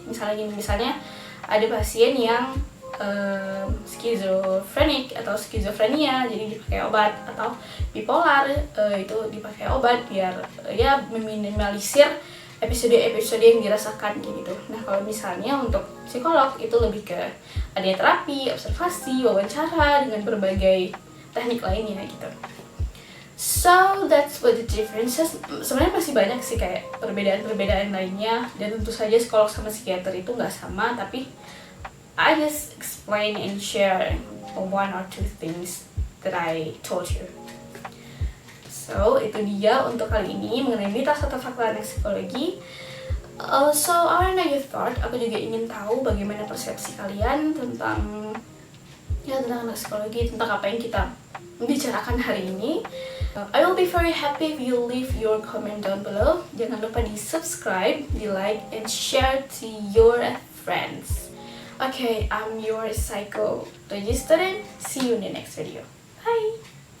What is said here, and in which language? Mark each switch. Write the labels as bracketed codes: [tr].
[id] Misalnya ada pasien yang skizofrenik atau skizofrenia, jadi dipakai obat, atau bipolar, itu dipakai obat biar ya meminimalisir episode-episode yang dirasakan gitu. Nah, kalau misalnya untuk psikolog itu lebih ke ada terapi, observasi, wawancara dengan berbagai teknik lainnya gitu. [en] So that's what the differences. [id] Sebenarnya masih banyak sih kayak perbedaan-perbedaan lainnya, dan tentu saja psikolog sama psikiater itu nggak sama, tapi [en] I just explain and share 1 or 2 things that I told you. [id] So itu dia untuk kali ini mengenai mitos atau fakta anak psikologi. [en] So I wanna know your thought. [id] Aku juga ingin tahu bagaimana persepsi kalian tentang anak psikologi, tentang apa yang kita bicarakan hari ini. [en] I will be very happy if you leave your comment down below. [id] Jangan lupa di subscribe, di like, [en] and share to your friends. Okay, I'm your psychology student. See you in the next video. Bye!